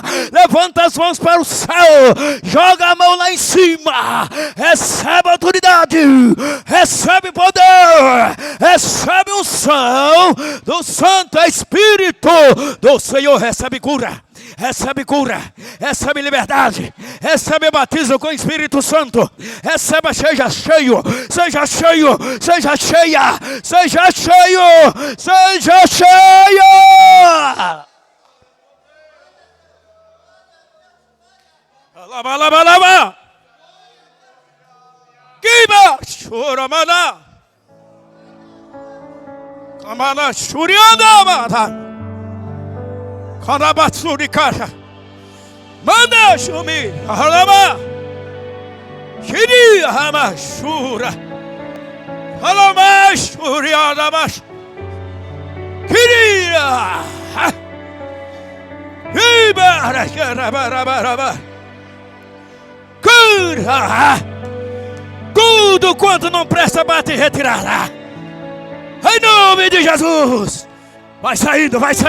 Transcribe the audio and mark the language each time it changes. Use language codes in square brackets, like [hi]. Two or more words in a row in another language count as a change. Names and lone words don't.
[pt] Levanta as mãos para o céu, joga a mão lá em cima, recebe autoridade, recebe poder, recebe unção do Santo Espírito do Senhor, recebe cura, recebe liberdade, recebe batismo com o Espírito Santo, receba, seja cheio, seja cheio, seja cheia, seja cheio, seja cheia. Lava. Kiba choramana. Kamana shurianda mata. Kanabatsuri kasha. Manda shumi. Halama. Shiri hama shura. Halama shurianda mas. Kiria. Kiba raba. Cura! Tudo quanto não presta bate e retirará. Em nome de Jesus. Vai saindo.